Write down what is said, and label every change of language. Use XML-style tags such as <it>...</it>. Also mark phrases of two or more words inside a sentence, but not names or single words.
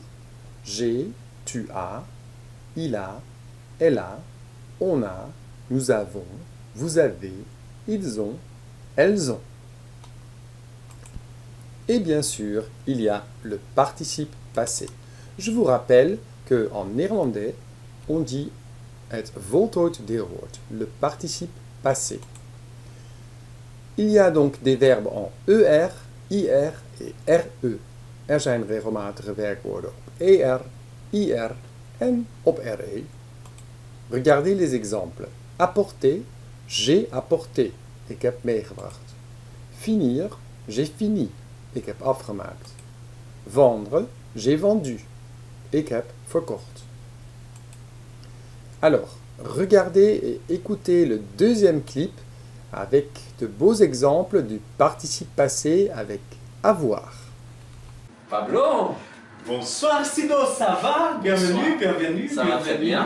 <fr>J'ai, tu as, il a, elle a, on a, nous avons, vous avez, ils ont, elles ont. Et bien sûr, il y a le participe passé. Je vous rappelle qu'en néerlandais, on dit</fr> <nl>het voltooid deelwoord,</nl> <fr>le participe passé. Il y a donc des verbes en ER, IR et RE.</fr> <nl>Er zijn regelmatige werkwoorden op ER, IR en op RE.</nl> <fr>Regardez les exemples. Apporter, j'ai apporté,</fr> <nl>ik heb meegebracht.</nl> <fr>Finir, j'ai fini,</fr> <nl>ik heb afgemaakt.</nl> <fr>Vendre, j'ai vendu,</fr> <nl>ik heb verkocht.</nl> <fr>Alors, regardez et écoutez le deuxième clip avec de beaux exemples du participe passé avec avoir. Pablo! Bonsoir Sido, ça va? Bienvenue. Ça va très bien.</fr>